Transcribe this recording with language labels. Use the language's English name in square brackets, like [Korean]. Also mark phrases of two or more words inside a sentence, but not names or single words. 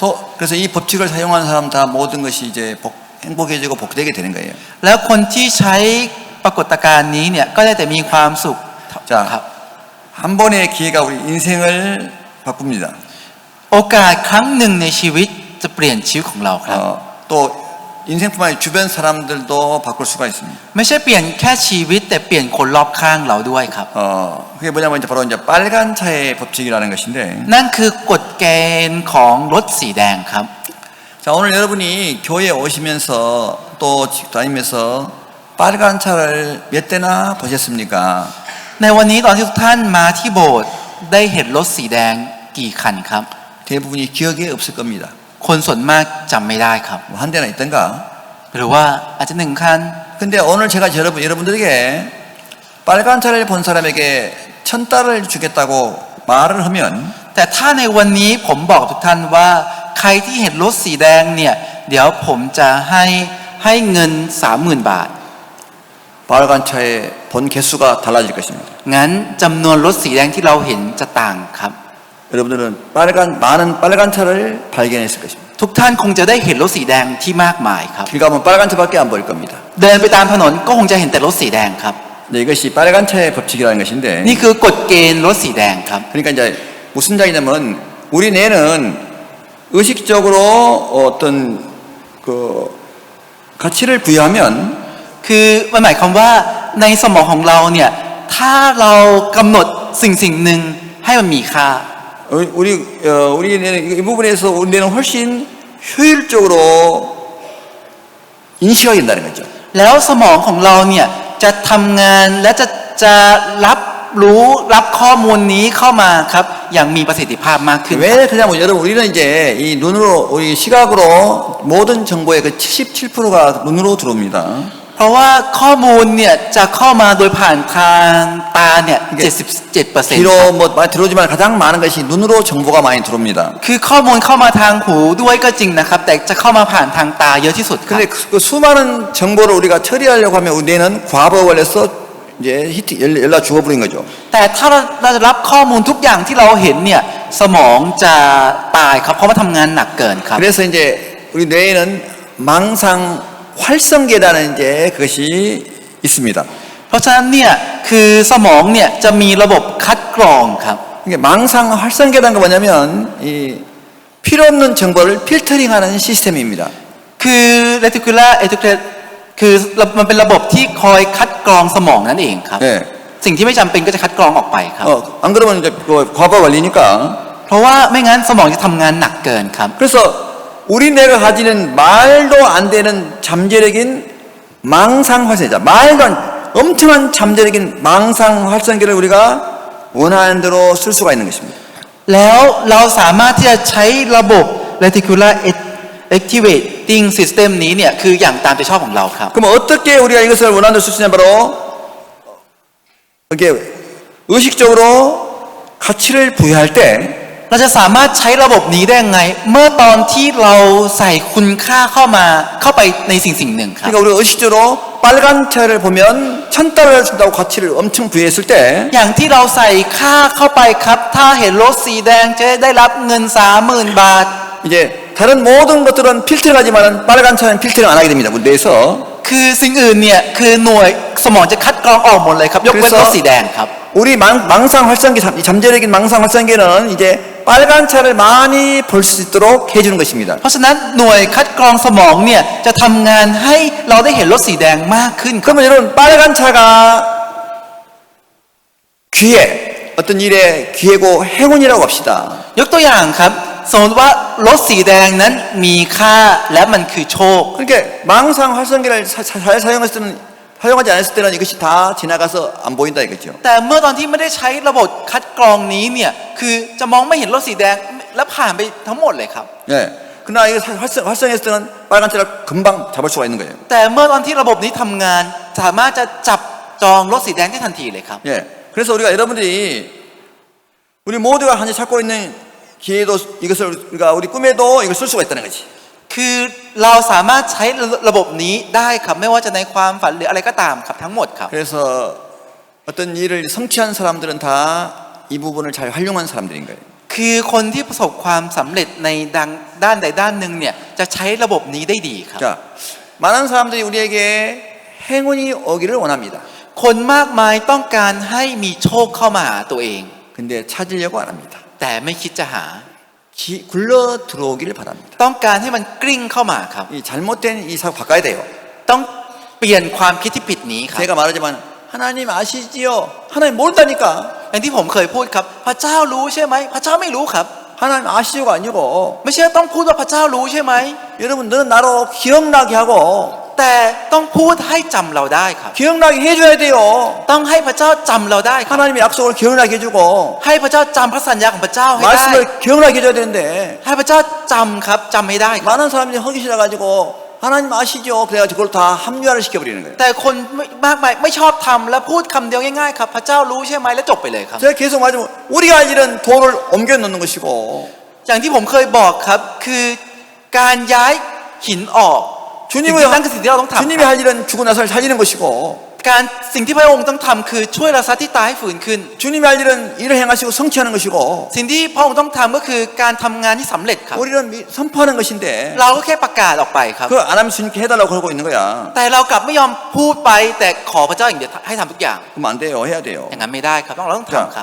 [Korean] 그래서 이 법칙을 사용한 사람 다 모든 것이 이제 행복해지고 복되게 되는 거예요. [Thai] แล้วคนที่ใช้ปรากฏการณ์นี้เนี่ยก็ได้แต่มีความสุข [Korean] 자, 한 번의 기회가 우리 인생을 바꿉니다. [Thai] โอกาสครั้งหนึ่งในชีวิตจะเปลี่ยนชีวิตของเราครับ [Korean] 또 인생뿐만 아니라 주변 사람들도 바꿀 수가 있습니다. [Thai] ไม่ใช่เปลี่ยนแค่ชีวิตแต่เปลี่ยนคนรอบข้างเราด้วยครับ [Korean] 그게 뭐냐면 이제 바로 이제 빨간 차의 법칙이라는 것인데. [Thai] นั่นคือกฎเกณฑ์ของรถสีแดงครับ [Korean] 자, 오늘 여러분이 교회에 오시면서 또 다니면서 빨간 차를 몇 대나 보셨습니까? [Thai] ในวันนี้ตอนที่ทุกท่านมาที่โบสถ์ได้เห็นรถสีแดงกี่คันครับ [Korean] 대부분이 기억에 없을 겁니다. [Thai] คนส่วนมากจำไม่ได้ครับ [Korean] 뭐 한 대나 있던가. [Thai] หรือว่าอาจจะหนึ่งคัน [Korean] 근데 오늘 제가 여러분들에게 빨간 차를 본 사람에게 1,000달러를 주겠다고 말을 하면 [Thai] แต่ถ้าในวันนี้ผมบอกทุกท่านว่าใครที่เห็นรถสีแดงเนี่ยเดี๋ยวผมจะให้เงิน 30,000 บาท [Korean] 빨간 차의 본 개수가 달라질 것입니다. [Thai] งั้นจำนวนรถสีแดงที่เราเห็นจะต่างครับ [Korean] 여러분들은 많은 빨간 차를 발견했을 것입니다. [Thai] ทุกท่านคงจะได้เห็นรถสีแดงที่มากมายครับ [Korean] 길 가면 빨간 차밖에 안 보일 겁니다. [Thai] เดินไปตามถนนก็คงจะเห็นแต่รถสีแดงครับ [Korean] 네, 이것이 빨간 차의 법칙이라는 것인데. [Thai] นี่คือกฎเกณฑ์รถสีแดงครับ [Korean] 그러니까 이제 무슨 이야기냐면 우리 뇌는 의식적으로 어떤 그 가치를 부여하면 [Thai] คือมันหมายความว่าในสมองของเราเนี่ยถ้าเรากำหนดสิ่งหนึ่งให้มันมีค่า [Korean] 우리 뇌는 이 부분에서 우리 뇌는 훨씬 효율적으로 인식하게 된다는 거죠. [Thai] แล้วสมองของเราเนี่ยจะทำงานและจะรับรู้รับข้อมูลนี้เข้ามาครับอย่างมีประสิทธิภาพมากขึ้น [Korean] 왜 그러냐면 여러분 우리는 이제 이 눈으로 우리 시각으로 모든 정보의 그 77%가 눈으로 들어옵니다. [Thai] เพราะว่าข้อมูลเนี่ยจะเข้ามาโดยผ่านทางตาเนี่ย 77% [Korean] 귀로 뭐 많이 들어오지만 가장 많은 것이 눈으로 정보가 많이 들어옵니다. [Thai] คือข้อมูลเข้ามาทางหูด้วยก็จริงนะครับแต่จะเข้ามาผ่านทางตาเยอะที่สุดครับ [Korean] 근데 그 수많은 정보를 우리가 처리하려고 하면 우리 뇌는 과부하 걸려서 이제 연락 죽어버린 거죠. [Thai] แต่ถ้าเราจะรับข้อมูลทุกอย่างที่เราเห็นเนี่ยสมองจะตายครับเพราะว่าทำงานหนักเกินครับ [Korean] 그래서 이제 우리 뇌에는 망상 활성계라는 이제 그것이 있습니다. [Thai] เพราะฉะนั้นเนี่ยคือสมองเนี่ยจะมีระบบคัดกรองครับ [Korean] 이게 망상 활성계라는 게 뭐냐면 이 필요 없는 정보를 필터링하는 시스템입니다. [Thai] คือ [English] reticular endocrine [Thai] คือมันเป็นระบบที่คอยคัดกรองสมองนั่นเองครับ [Korean] 네. [Thai] สิ่งที่ไม่จำเป็นก็จะคัดกรองออกไปครับ [Korean] 안 그러면 이제 그 과부하 걸리니까. [Thai] เพราะว่าไม่งั้นสมองจะทำงานหนักเกินครับ [Korean] 그래서 우리 뇌가 가지는 말도 안 되는 잠재력인 망상 활성계자, 말도 안 엄청난 잠재력인 망상 활성계를 우리가 원하는 대로 쓸 수가 있는 것입니다. [Thai] แล้วเราสามารถที่จะใช้ระบบ [English] reticular activating system [Thai] นี้เนี่ยคืออย่างตามใจชอบของเราครับ [Korean] 그럼 어떻게 우리가 이것을 원하는 대로 쓸 수 있냐 바로 이렇게 의식적으로 가치를 부여할 때 [Thai] เราจะสามารถใช้ระบบนี้ได้ยังไง เมื่อตอนที่เราใส่คุณค่าเข้าไปในสิ่งหนึ่งครับ [Korean] 그러니까 우리가 의식적으로 빨간 차를 보면 1,000달러를 준다고 가치를 엄청 부여했을 때 [Thai] อย่างที่เราใส่ค่าเข้าไปครับ ถ้าเห็นรถสีแดงจะได้รับเงิน 30,000 บาท [Korean] 이제 다른 모든 것들은 필터링하지만은 빨간 차는 필터링 안 하게 됩니다. 우리 뇌에서. [Thai] คือสิ่งอื่นเนี่ยคือหน่วยสมองจะคัดกรองออกหมดเลยครับยกเว้นรถสีแดงครับ [Korean] 우리 망상 활성기, 잠재력인 망상 활성기는 이제 빨간 차를 많이 볼 수 있도록 해주는 것입니다. [Thai] เพราะฉะนั้นหน่วยคัดกรองสมองเนี่ยจะทำงานให้เราได้เห็นรถสีแดงมากขึ้นครับ [Korean] 그러면 여러분 빨간 차가 기회, 어떤 일에 기회고 행운이라고 합시다. [Thai] ยกตัวอย่างครับสมมติว่ารถสีแดงนั้นมีค่าและมันคือโชค [Korean] 그러니까 망상 활성기를 잘 사용하지 않았을 때는 이것이 다 지나가서 안 보인다 이거죠. [Thai] แต่เมื่อตอนที่ไม่ได้ใช้ระบบคัดกรองนี้เนี่ยคือจะมองไม่เห็นรถสีแดงและผ่านไปทั้งหมดเลยครับ [Korean] 예. 그러나 이거 활성했을 때는 빨간 차를 금방 잡을 수가 있는 거예요. [Thai] แต่เมื่อตอนที่ระบบนี้ทำงานสามารถจะจับจองรถสีแดงได้ทันทีเลยครับ [Korean] 예. 그래서 우리가 여러분들이 우리 모두가 현재 찾고 있는 기회도 이것을 우리가 우리 꿈에도 이걸 쓸 수가 있다는 거지. [Thai] คือเราสามารถใช้ระบบนี้ได้ครับไม่ว่าจะในความฝันหรืออะไรก็ตามครับทั้งหมดครับ [Korean] 그래서 어떤 일을 성취한 사람들은 다 이 부분을 잘 활용한 사람들인 거예요. [Thai] คือคนที่ประสบความสำเร็จในด้านใดด้านหนึ่งเนี่ยจะใช้ระบบนี้ได้ดีครับ [Korean] 자, 많은 사람들이 우리에게 행운이 오기를 원합니다. [Thai] คนมากมายต้องการให้มีโชคเข้ามาหาตัวเอง [Korean] 근데 찾으려고 안 합니다. [Thai] แต่ไม่คิดจะหา [Korean] 굴러 들어오기를 바랍니다. [Thai] ต้องการให้มันกลิ้งเข้ามาครับ [Korean] 이 잘못된 이 사고 바꿔야 돼요. [Thai] ต้องเปลี่ยนความคิดที่ผิดนี้ครับ [Korean] 제가 말하지만 하나님 아시지요? 하나님 모른다니까. [Thai] อย่างที่ผมเคยพูดครับพระเจ้ารู้ใช่ไหมพระเจ้าไม่รู้ครับ [Korean] 하나님 아시죠가 아니고 [Thai] ไม่ใช่ต้องพูดว่าพระเจ้ารู้ใช่ไหม [Korean] 여러분 너는 나로 기억나게 하고 [Thai] แต่ต้องพูดให้จำเราได้ครับ [Korean] 기억나게 해줘야 돼요. [Thai] ต้องให้พระเจ้าจำเราได้ครับ [Korean] 하나님의 약속을 기억나게 해주고 [Thai] ให้พระเจ้าจำพระสัญญาของพระเจ้าให้ได้ [Korean] 말씀을 기억나게 해줘야 되는데 [Thai] ให้พระเจ้าจำครับจำให้ได้ครับ [Korean] 많은 사람들이 허기시려 가지고 하나님 아시죠? 그래가지고 그걸 다 합리화를 시켜버리는 거예요. [Thai] แต่คนมากมายไม่ชอบทำและพูดคำเดียวง่ายๆครับพระเจ้ารู้ใช่ไหมแล้วจบไปเลยครับ [Korean] 제가 계속 말하지만 우리가 할 일은 돈을 옮겨 놓는 것이고 [Thai] อย่างที่ผมเคยบอกครับคือการย้ายหินออกสิ่งที่นั่นคือสิ่งที่เราต้องทำ [Korean] 주님이 할 일은 죽고 나서 살리는 것이고 [Thai] การสิ่งที่พระองค์ต้องทำคือช่วยเราซะที่ตายให้ฟื้นขึ้น [Korean] 주님이 할 일은 일을 행하시고 성취하는 것이고 [Thai] สิ่งที่พระองค์ต้องทำก็คือการทำงานที่สำเร็จครับ [Korean] 우리는 선포하는 것인데 [Thai] เราก็แค่ประกาศออกไปครับ [Korean] 그걸 안 하면 주님께 해달라고 그러고 있는 거야. [Thai] แต่เรากลับไม่ยอมพูดไปแต่ขอพระเจ้าอย่างเดียวให้ทำทุกอย่าง [Korean] 그럼 안 돼요. 해야 돼요. [Thai] อย่างนั้นไม่ได้ครับเราต้องทำครับ